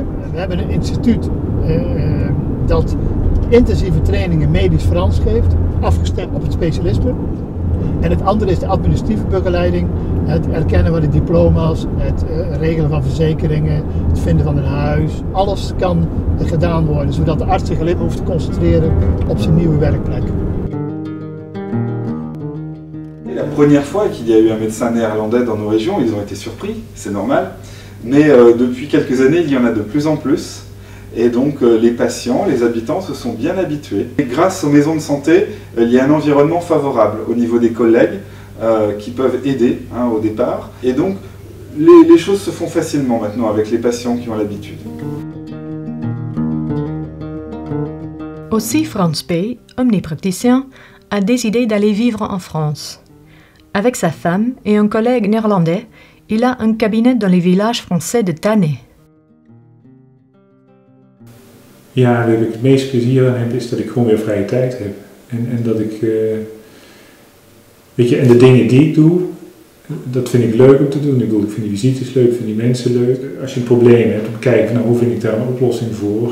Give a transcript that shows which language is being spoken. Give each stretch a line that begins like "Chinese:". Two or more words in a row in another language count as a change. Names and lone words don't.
Dutch: We hebben een instituut dat intensieve trainingen medisch Frans geeft, afgestemd op het specialisme. En het andere is de administratieve begeleiding, het erkennen van de diploma's, het regelen van verzekeringen, het vinden van een huis. Alles kan gedaan worden, zodat de arts zich alleen maar hoeft te concentreren op zijn nieuwe werkplek.
French: La première fois qu'il y a eu un médecin néerlandais dans nos régions, ils ont été surpris, c'est normal. Mais depuis quelques années, il y en a de plus en plus. Et donc les patients, les habitants se sont bien habitués. Et grâce aux maisons de santé, il y a un environnement favorable au niveau des collègues qui peuvent aider au départ. Et donc les choses se font facilement maintenant avec les patients qui ont l'habitude. Aussi Frans P., omnipraticien, a décidé d'aller vivre en France. Avec sa femme et un collègue néerlandais, il a un cabinet dans les villages français de Tannay.
Dutch: Ja, waar ik het meeste plezier aan heb, is dat ik gewoon weer vrije tijd heb. En dat ik, weet je, en de dingen die ik doe, dat vind ik leuk om te doen. Ik vind die visites leuk, vind die mensen leuk. Als je een probleem hebt, dan kijken van, nou, hoe vind ik daar een oplossing voor.